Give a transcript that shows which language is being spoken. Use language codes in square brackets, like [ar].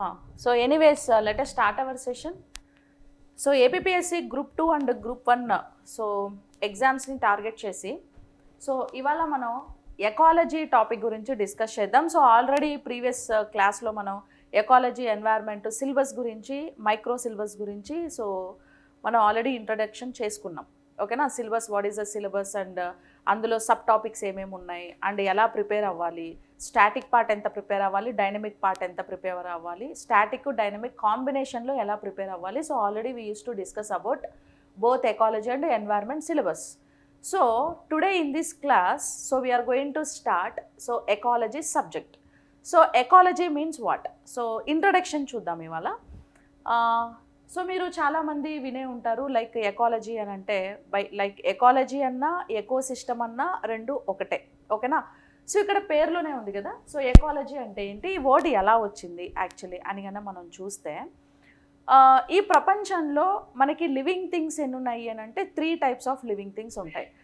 [en] So anyways, let us start our session. So APPSC Group 2 and Group 1 so [te] ఎగ్జామ్స్ని target చేసి so ఇవాళ మనం ecology topic గురించి discuss చేద్దాం. So already previous క్లాస్లో మనం ఎకాలజీ ఎన్వైర్న్మెంట్ సిలబస్ గురించి మైక్రో సిలబస్ గురించి సో మనం ఆల్రెడీ ఇంట్రడక్షన్ చేసుకున్నాం. ఓకేనా, syllabus [en] what is the syllabus [te] and అందులో సబ్ టాపిక్స్ ఏమేమి ఉన్నాయి అండ్ ఎలా ప్రిపేర్ అవ్వాలి, స్టాటిక్ పార్ట్ ఎంత ప్రిపేర్ అవ్వాలి, డైనమిక్ పార్ట్ ఎంత ప్రిపేర్ అవ్వాలి, స్టాటిక్ డైనమిక్ కాంబినేషన్లో ఎలా ప్రిపేర్ అవ్వాలి. [en] So already we use to discuss about both ecology and environment syllabus. So today in this class, so we are going to start so ecology subject. So ecology means what? [te] So introduction చూద్దాం ఇవాళ. So మీరు చాలామంది వినే ఉంటారు like ecology అని అంటే like ecology అన్నా ecosystem అన్నా రెండు ఒకటే. ఓకేనా, సో ఇక్కడ పేర్లోనే ఉంది కదా. సో ఎకాలజీ అంటే ఏంటి, ఈ వర్డ్ ఎలా వచ్చింది యాక్చువల్లీ అని కన్నా మనం చూస్తే ఈ ప్రపంచంలో మనకి లివింగ్ థింగ్స్ ఎన్ని ఉన్నాయి అని అంటే 3 types ఆఫ్ లివింగ్ థింగ్స్ ఉంటాయి.